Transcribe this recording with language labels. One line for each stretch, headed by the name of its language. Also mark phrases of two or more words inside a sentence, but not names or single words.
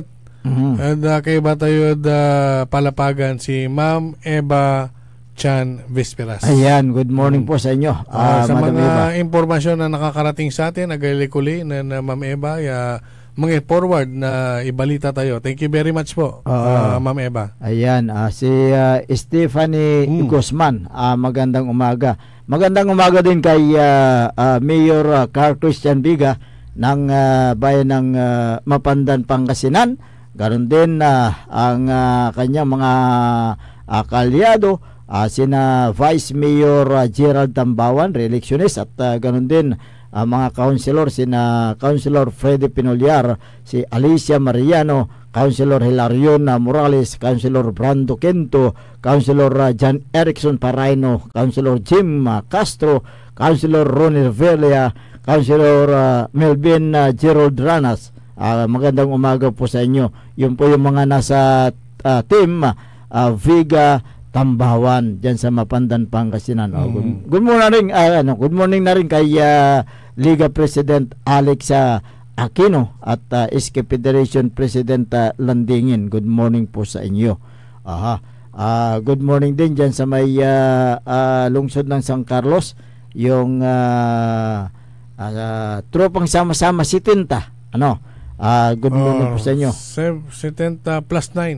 Filipino: At kay Batayod Palapagan, si Ma'am Eva Chan Vesperas. Ayan,
English: good morning
Filipino: po sa inyo. Sa mga impormasyon na nakakarating sa atin, agalikuli na Ma'am Eva, mag-forward na ibalita tayo.
English: Thank you very much po, Ma'am Eva.
Filipino: Ayan, si Stephanie Guzman, magandang umaga. Magandang umaga din kay Mayor Carl Christian Biga ng bayan ng Mapandan, Pangasinan. Ganon din ang kanyang mga kalyado, sina Vice Mayor Gerald Tambawan, re-electionist, at ganon din mga councilor, sina Councilor Freddy Pinolyar, si Alicia Mariano, Councilor Hilarion Morales, Councilor Brando Quento, Councilor John Erickson Paraino, Councilor Jim Castro, Councilor Ronnie Velia, Councilor Melvin Gerald Ranas. Magandang umaga po sa inyo. Yun po yung mga nasa team Viga Tambawan dyan sa Mapandan, Pangasinan.
English: Good morning, good morning
Filipino: na rin kay Liga President Alex Aquino at SK Federation President Landingin.
English: Good morning
Filipino: po sa inyo.
English: Good morning
Filipino: din dyan sa may lungsod ng San Carlos, yung tropang sama-sama 70.
English: Good morning
Filipino: po sa inyo. 70 plus 9.